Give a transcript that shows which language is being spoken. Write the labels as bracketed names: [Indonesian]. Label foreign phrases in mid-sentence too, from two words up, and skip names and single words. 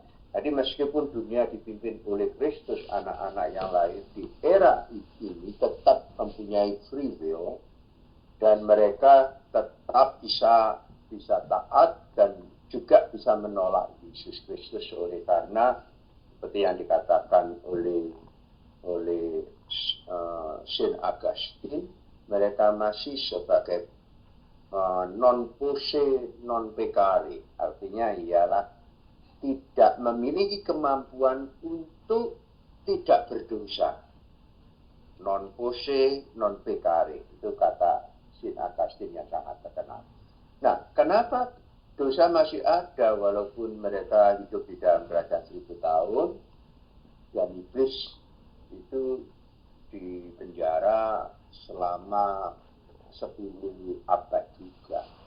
[Indonesian] Jadi meskipun dunia dipimpin oleh Kristus, anak-anak yang lahir di era ini tetap mempunyai [English] free will [Indonesian] dan mereka tetap bisa taat dan juga bisa menolak Yesus Kristus oleh karena seperti yang dikatakan oleh Saint Augustine, mereka masih sebagai [Latin] non posse non peccare, [Indonesian] artinya ialah tidak memiliki kemampuan untuk tidak berdosa. [Latin] Non posse non peccare, [Indonesian] itu kata Saint Augustine yang sangat terkenal. Nah, kenapa dosa masih ada walaupun mereka hidup di dalam kerajaan 1000 tahun dan iblis itu di penjara selama 10 abad juga.